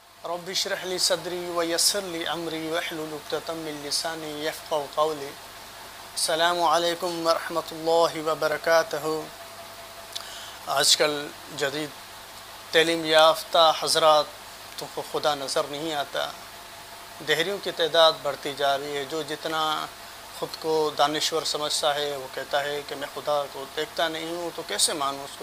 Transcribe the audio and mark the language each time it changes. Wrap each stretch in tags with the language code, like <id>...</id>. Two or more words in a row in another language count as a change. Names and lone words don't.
<ar>رب اشرح لي صدري ويسر لي أمري واحلل عقدة من لساني يفقهوا قولي. السلام عليكم ورحمة الله وبركاته.</ar> <ur>آج کل جدید تعلیم یافتہ حضرات کو خدا نظر نہیں آتا. دہریوں کی تعداد بڑھتی جا رہی ہے۔ جو جتنا خود کو دانشور سمجھتا ہے وہ کہتا ہے کہ میں خدا کو دیکھتا نہیں ہوں، تو کیسے مانوں اس کو?</ur>